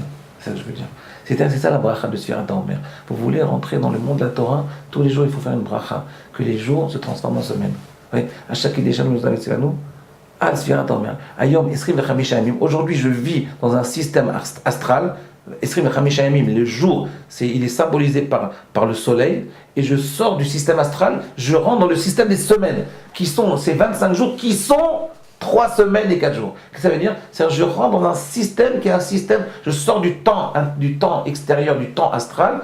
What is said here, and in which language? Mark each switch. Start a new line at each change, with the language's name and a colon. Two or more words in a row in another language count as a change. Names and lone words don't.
French: C'est ça que je veux dire. C'est ça la bracha de
Hebrew: ספירת העומר.
French: Vous voulez rentrer dans le monde de la Torah, tous les jours il faut faire une bracha, que les jours se transforment en semaines. Oui. À chaque idée, nous avons dit nous.
Hebrew: על ספירת העומר. היום עשרים וחמישה ימים.
French: Aujourd'hui, je vis dans un système astral.
Hebrew: עשרים וחמישה ימים.
French: Le jour, il est symbolisé par le soleil. Et je sors du système astral. Je rentre dans le système des semaines, qui sont ces 25 jours, qui sont 3 semaines et 4 jours. Qu'est-ce que ça veut dire? C'est-à-dire je rentre dans un système qui est un système. Je sors du temps extérieur, du temps astral.